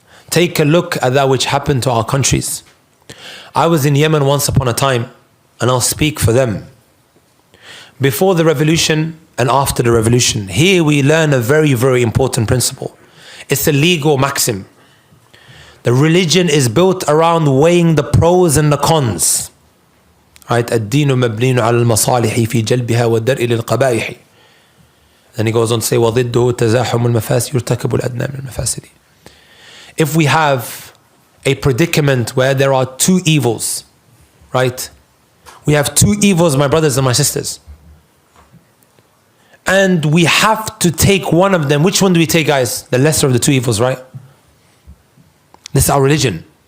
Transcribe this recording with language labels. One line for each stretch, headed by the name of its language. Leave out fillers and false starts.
English: Take a look at that which happened to our countries. I was in Yemen once upon a time, and I'll speak for them. Before the revolution and after the revolution, here we learn a very, very important principle. It's a legal maxim. The religion is built around weighing the pros and the cons. Right?
Arabic: الدين مبني على المصالح في جلبها والدرء للقبائح.
English: Then he goes on to say
Arabic: وضده تزاحم المفاسد يرتكب الأدنى من المفاسد.
English: If we have a predicament where there are two evils, right? We have two evils, my brothers and my sisters. And we have to take one of them. Which one do we take, guys? The lesser of the two evils, right? This is our religion.